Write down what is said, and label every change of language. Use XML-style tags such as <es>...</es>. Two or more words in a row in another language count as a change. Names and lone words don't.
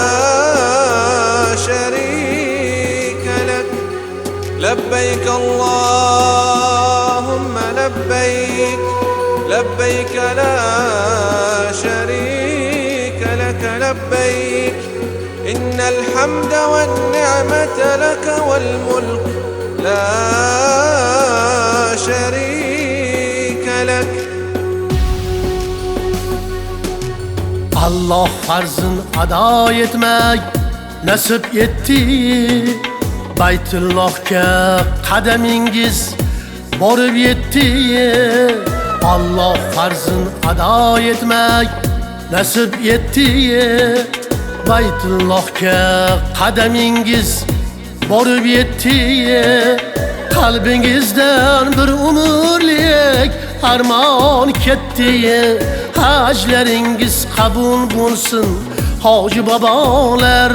<ar>شريك لك لبيك اللهم لبيك لبيك لا شريك لك لبيك إن الحمد والنعمة لك والملك لا شريك لك.</ar> <uz>Allah farzın ado etmek nasip etti. Baytullahga qadamingiz borib yetdi. Allah farzın ado etmek nasip etti. Baytullahga qadamingiz borib yetdi. Qalbingizdan bir umrlik armon ketdi. Haclaringiz qabul bo'lsin hoji bobolar.</uz>